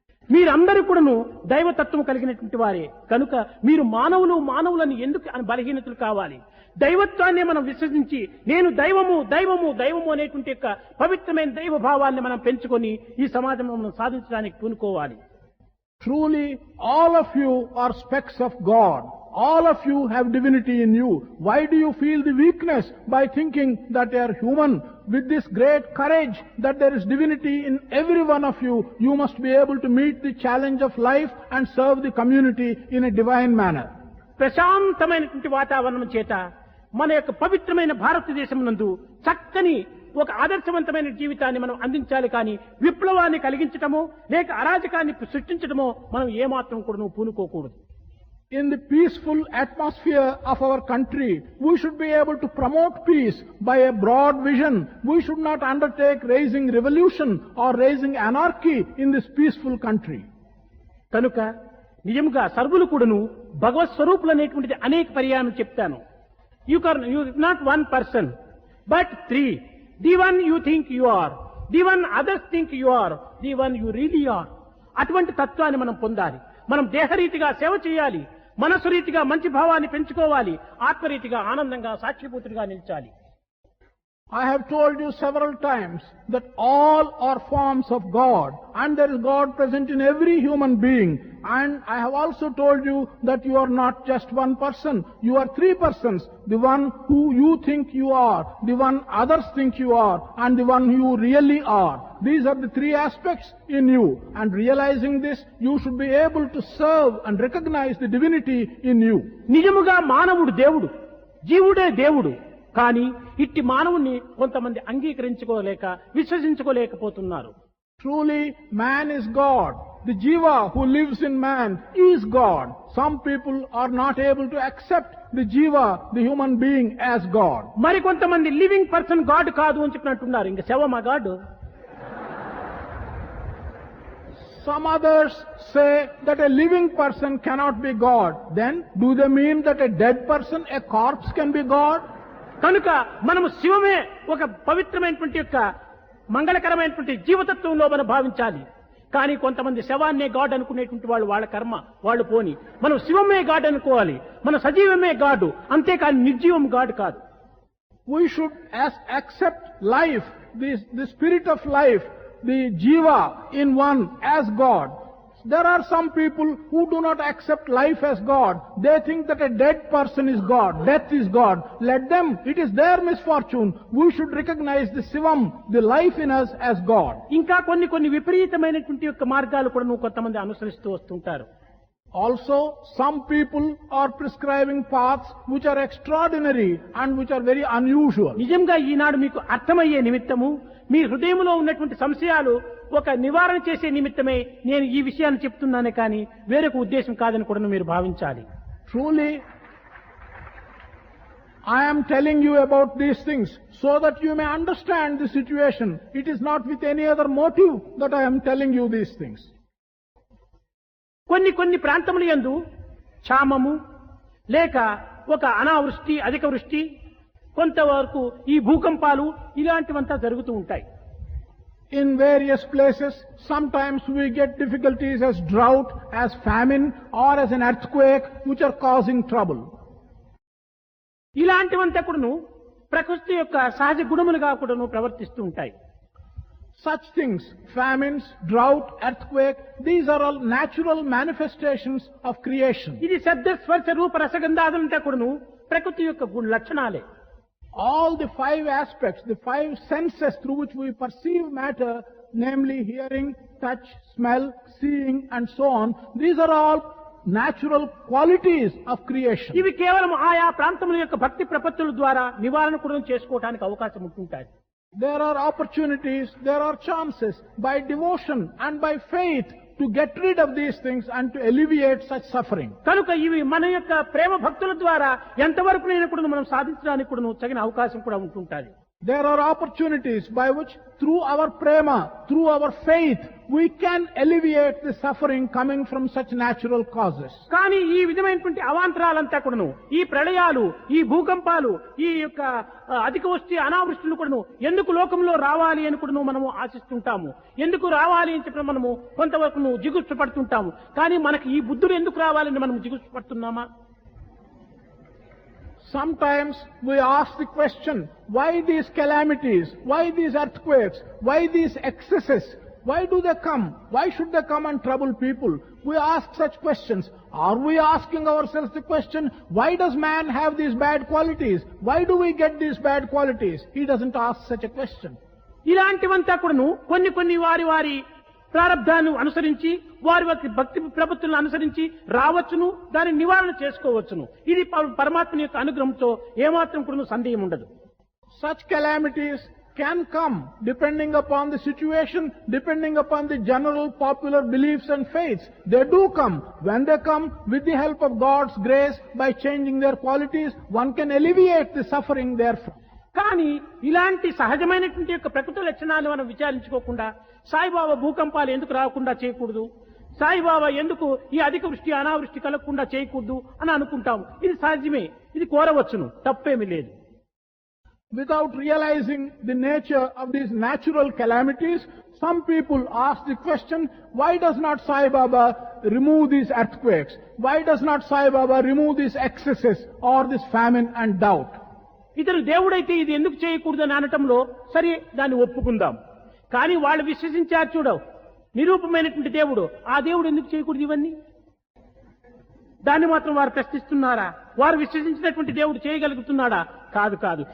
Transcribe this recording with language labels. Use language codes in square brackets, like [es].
[te] మీరందరూ కూడాను దైవతత్వం కలిగినటువంటి వారే. కనుక మీరు మానవులను ఎందుకు బలహీనతలు కావాలి? దైవత్వాన్ని మనం విశ్వసించి నేను దైవము దైవము దైవము అనేటువంటి యొక్క పవిత్రమైన దైవ భావాన్ని మనం పెంచుకొని ఈ సమాజంలో మనం సాధించడానికి పూనుకోవాలి. [en] Truly, all of you are specks of God. All of you have divinity in you. Why do you feel the weakness by thinking that you are human? With this great courage that there is divinity in every one of you, you must be able to meet the challenge of life and serve the community in a divine manner. [te] ప్రశాంతమైనటువంటి వాతావరణం చేత మన యొక్క పవిత్రమైన భారతదేశం నందు చక్కని ఒక ఆదర్శవంతమైన జీవితాన్ని మనం అందించాలి. కానీ విప్లవాన్ని కలిగించటమో లేక అరాజకాన్ని సృష్టించటమో మనం ఏమాత్రం కూడా పూనుకోకూడదు. [en] In the peaceful atmosphere of our country, we should be able to promote peace by a broad vision. We should not undertake raising revolution or raising anarchy in this peaceful country. [te] కనుక నిజంగా సర్వులు కూడాను భగవత్ స్వరూపులు అనేటువంటిది అనేక పర్యాయం చెప్తాను. [en] You not one person, but three. The one you think you are, the one others think you are, the one you really are. [te] అటువంటి తత్వాన్ని మనం పొందాలి. మనం దేహరీతిగా సేవ చేయాలి, మనసు రీతిగా మంచి భావాన్ని పెంచుకోవాలి, ఆత్మరీతిగా ఆనందంగా సాక్షిభూతుడిగా నిలిచాలి. [en] I have told you several times that all are forms of God and there is God present in every human being. And I have also told you that you are not just one person, you are three persons. The one who you think you are, the one others think you are, and the one you really are. These are the three aspects in you. And realizing this, you should be able to serve and recognize the divinity in you. [te] నిజముగా మానవుడు దేవుడు, జీవుడే దేవుడు. కానీ ఇట్టి మానవుణ్ణి కొంతమంది అంగీకరించుకోలేక విశ్వసించుకోలేకపోతున్నారు. [en] Truly, man is God. The jiva who lives in man is God. Some people are not able to accept the jiva, the human being, as God. [te] మరి కొంతమంది [en] living person god [te] కాదు అని చెప్పినట్టున్నారు. ఇంకా శవమా God? [en] Some others say that a living person cannot be God. Then, do they mean that a dead person, a corpse, can be God? [te] కనుక మనము శివమే ఒక పవిత్రమైనటువంటి యొక్క మంగళకరమైనటువంటి జీవతత్వంలో మనం భావించాలి. కానీ కొంతమంది శవాన్నే గాడ్ అనుకునేటువంటి వాళ్ళు వాళ్ళ కర్మ వాళ్ళు పోని. మనం శివమే గాడ్ అనుకోవాలి, మన సజీవమే గాడు, అంతేకాని నిర్జీవం గాడ్ కాదు. [en] We should accept life, the spirit of life, the jiva in one as God. There are some people who do not accept life as God. They think that a dead person is God, death is God. Let them, it is their misfortune. We should recognize the Shivam, the life in us, as God. [te] ఇంకా కొన్ని విపరీతమైనటువంటి యొక్క మార్గాలు కూడా కొంతమంది అనుసరిస్తూ వస్తుంటారు. [en] Also, some people are prescribing paths which are extraordinary and which are very unusual. [te] నిజంగా ఈనాడు మీకు అర్థమయ్యే నిమిత్తము మీ హృదయంలో ఉన్నటువంటి సంశయాలు ఒక నివారణ చేసే నిమిత్తమే నేను ఈ విషయాన్ని చెప్తున్నానే కానీ వేరొక ఉద్దేశం కాదని కూడా మీరు భావించాలి. [en] Truly, I am telling you about these things so that you may understand the situation. It is not with any other motive that I am telling you these things. [te] కొన్ని ప్రాంతముల యందు క్షామము లేక ఒక అనావృష్టి అధిక వృష్టి కొంతవరకు ఈ భూకంపాలు ఇలాంటివంతా జరుగుతూ ఉంటాయి. [en] In various places, sometimes we get difficulties as drought, as famine, or as an earthquake, which are causing trouble. [te] ఇలాంటివంతా కూడాను ప్రకృతి యొక్క సహజ గుణములుగా కూడాను ప్రవర్తిస్తూ ఉంటాయి. [en] Such things, famines, drought, earthquake, these are all natural manifestations of creation. [te] ఇది శబ్ద స్పర్శ రూప రసగంధాదులంతా కూడాను ప్రకృతి యొక్క లక్షణాలే. [en] All the five aspects, the five senses through which we perceive matter, namely hearing, touch, smell, seeing, and so on, these are all natural qualities of creation. [te] ఇవి కేవలం ఆయా ప్రాంతముల యొక్క భక్తి ప్రపత్తుల ద్వారా నివారణ కూడా చేసుకోవడానికి అవకాశం ఉంటుంటాయి. [en] There are opportunities, there are chances by devotion and by faith to get rid of these things and to alleviate such suffering. [te] కనుక ఇవి మన యొక్క ప్రేమ భక్తుల ద్వారా ఎంతవరకు కూడా మనం సాధించడానికి కూడా తగిన అవకాశం కూడా ఉంటుంటుంది. [en] There are opportunities by which through our prema, through our faith, we can alleviate the suffering coming from such natural causes. [te] కానీ ఈ విధమైనటువంటి అవాంతరాలంతా కూడాను, ఈ ప్రళయాలు, ఈ భూకంపాలు, ఈ యొక్క అధిక వృష్టి అనావృష్టులు కూడాను ఎందుకు లోకంలో రావాలి అని కూడాను మనము ఆశిస్తుంటాము. ఎందుకు రావాలి అని చెప్పిన మనము కొంతవరకు జిగుప్స పడుతుంటాము. కానీ మనకి ఈ బుద్ధులు ఎందుకు రావాలని మనం జిగుప్స పడుతున్నామా? [en] Sometimes we ask the question, why these calamities, why these earthquakes, why these excesses, why do they come? Why should they come and trouble people? We ask such questions. Are we asking ourselves the question, why does man have these bad qualities? Why do we get these bad qualities? He doesn't ask such a question. [te] ఇలాంటివంతా కూడాను కొన్ని వారి ప్రారబ్ధాన్ని అనుసరించి వారి భక్తి ప్రపత్తులను అనుసరించి రావచ్చును, దాని నివారణ చేసుకోవచ్చును. ఇది పరమాత్మ యొక్క అనుగ్రహంతో ఏమాత్రం కూడా సందేహం ఉండదు. [en] Such calamities can come depending upon the situation, depending upon the general popular beliefs and faiths. They do come. When they come, with the help of God's grace, by changing their qualities, one can alleviate the suffering therefrom. [te] కానీ ఇలాంటి సహజమైనటువంటి యొక్క ప్రకృతి లక్షణాలు మనం విచారించుకోకుండా సాయిబాబా భూకంపాలు ఎందుకు రాకుండా చేయకూడదు, సాయిబాబా ఎందుకు ఈ అధిక వృష్టి అనావృష్టి కలగకుండా చేయకూడదు అని అనుకుంటాము. ఇది సహజమే, ఇది కోరవచ్చును, తప్పేమీ లేదు. [en] Without realizing the nature of these natural calamities, some people ask the question, why does not Sai Baba remove these earthquakes? Why does not Sai Baba remove these excesses or this famine and doubt? [te] ఇతను దేవుడైతే ఇది ఎందుకు చేయకూడదు అని అనటంలో సరే దాన్ని ఒప్పుకుందాం. కానీ వాళ్ళు విశ్వసించారు చూడవు, నిరూపమైనటువంటి దేవుడు, ఆ దేవుడు ఎందుకు చేయకూడదు ఇవన్నీ? దాన్ని మాత్రం వారు ప్రశ్నిస్తున్నారా? వారు విశ్వసించినటువంటి దేవుడు చేయగలుగుతున్నాడా? కాదు.